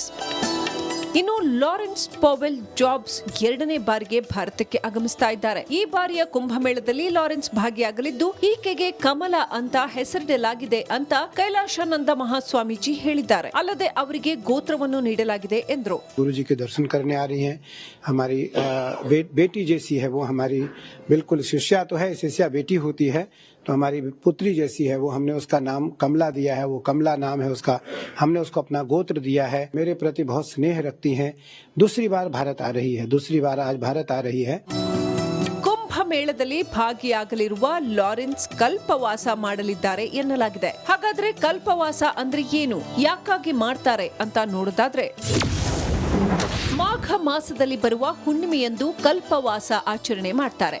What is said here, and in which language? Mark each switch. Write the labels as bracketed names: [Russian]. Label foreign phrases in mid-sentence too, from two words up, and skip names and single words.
[Kannada] ಇನ್ನು ಲಾರೆನ್ಸ್ ಪೋವೆಲ್ ಜಾಬ್ಸ್ 2ನೇ ಬಾರಿಗೆ ಭಾರತಕ್ಕೆ ಆಗಮಿಸ್ತಾ ಇದ್ದಾರೆ. ಈ ಬಾರಿಯ ಕುಂಭಮೇಳದಲ್ಲಿ ಲಾರೆನ್ಸ್ ಭಾಗಿಯಾಗಲಿದ್ದು ಈಕೆಗೆ ಕಮಲ ಅಂತ ಹೆಸರಿಡಲಾಗಿದೆ ಅಂತ ಕೈಲಾಶಾನಂದ ಮಹಾಸ್ವಾಮೀಜಿ ಹೇಳಿದ್ದಾರೆ. ಅಲ್ಲದೆ ಅವರಿಗೆ ಗೋತ್ರವನ್ನು ನೀಡಲಾಗಿದೆ ಎಂದರು. [Hindi] गुरु जी के दर्शन करने आ रही हैं. हमारी बेटी जैसी है वो, हमारी बिल्कुल शिष्या तो है, शिष्या बेटी होती है तो हमारी पुत्री जैसी है वो. हमने उसका नाम कमला दिया है, वो कमला नाम है उसका. हमने उसको अपना गोत्र दिया है. मेरे प्रति बहुत स्नेह रखती हैं. दूसरी बार भारत आ रही है, दूसरी बार आज भारत आ रही है. [Kannada] ಮೇಳದಲ್ಲಿ ಭಾಗಿಯಾಗಲಿರುವ ಲಾರೆನ್ಸ್ ಕಲ್ಪವಾಸ ಮಾಡಲಿದ್ದಾರೆ ಎನ್ನಲಾಗಿದೆ. ಹಾಗಾದ್ರೆ ಕಲ್ಪವಾಸ ಅಂದ್ರೆ ಏನು, ಯಾಕಾಗಿ ಮಾಡ್ತಾರೆ ಅಂತ ನೋಡೋದಾದ್ರೆ, ಮಾಘ ಮಾಸದಲ್ಲಿ ಬರುವ ಹುಣ್ಣಿಮೆಯಂದು ಕಲ್ಪವಾಸ ಆಚರಣೆ ಮಾಡ್ತಾರೆ.